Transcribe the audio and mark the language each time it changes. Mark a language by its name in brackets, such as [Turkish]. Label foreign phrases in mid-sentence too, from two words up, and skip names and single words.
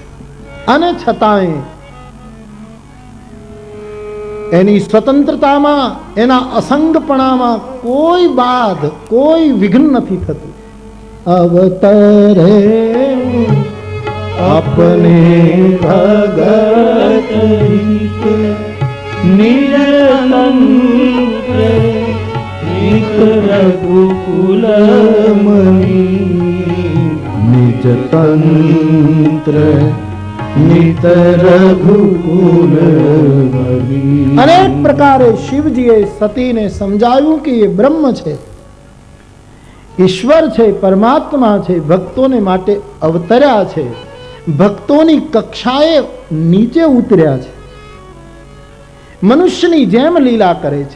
[Gujarati] અને છતાંય એની સ્વતંત્રતામાં, એના અસંગપણામાં કોઈ બાધ, કોઈ વિઘ્ન નથી થતું. [Awadhi] અવતરે अपने भगत हित निज तंत्र निज रघुकुल मणि निज तंत्र निज रघुकुल मणि. [Gujarati] અનેક પ્રકારે શિવજીએ સતીને સમજાવ્યું કે એ બ્રહ્મ છે, ઈશ્વર છે, પરમાત્મા છે, ભક્તોને માટે અવતર્યા છે, ભક્તોની કક્ષાએ નીચે ઉતર્યા છે, મનુષ્યની જેમ લીલા કરે છે.